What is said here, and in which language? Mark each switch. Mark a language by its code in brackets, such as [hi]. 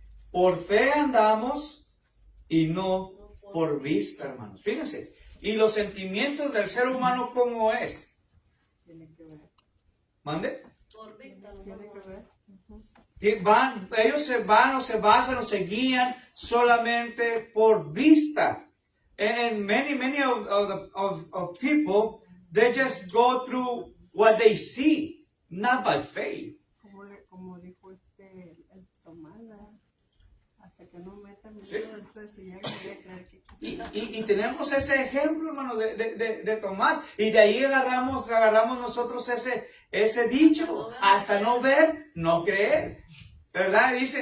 [es] Por fe andamos y no por vista, hermanos. Fíjense. Y los sentimientos del ser humano, ¿cómo es? Tiene que ver. ¿Mande? Por vista, Tiene que ver. Ellos se van o se basan o se guían solamente por vista. [en] And many of people, they just go through what they see, not by faith. [es] Como dijo el Tomás, hasta que no meta mi dedo dentro de su llaga, voy a creer que... Y tenemos ese ejemplo, hermano, de Tomás, y de ahí agarramos nosotros ese dicho, hasta no ver, no creer. ¿Verdad?